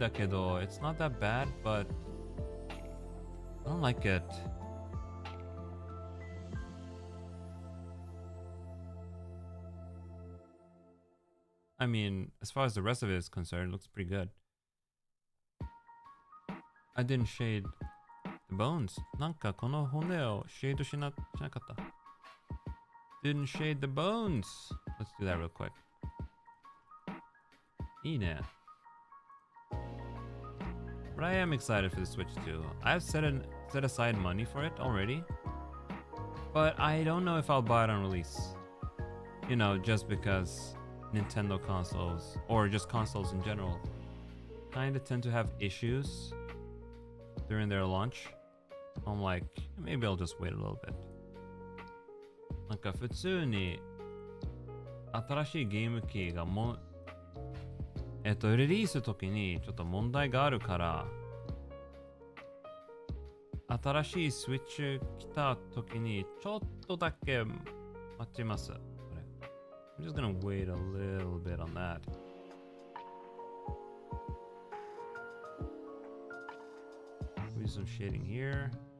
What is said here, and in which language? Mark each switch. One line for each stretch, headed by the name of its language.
English: So it's not that bad, but I don't like it. I mean, as far as the rest of it is concerned, it looks pretty good. I didn't shade the bones.
Japanese: なんかこの骨をシェードしなかった。
English: Didn't shade the bones. Let's do that real quick.
Japanese: いいね.
English: But I am excited for the Switch too. I've set aside money for it already. But I don't know if I'll buy it on release. You know, just because Nintendo consoles, or just consoles in general, kinda tend to have issues during their launch. I'm like, maybe I'll just wait a little bit.
Japanese: なんか普通に新しいゲーム機がリリース時にちょっと問題があるから、新しいスイッチ来た時にちょっとだけ待ちます。
English: I'm just gonna wait a little bit on that. Do some shading here.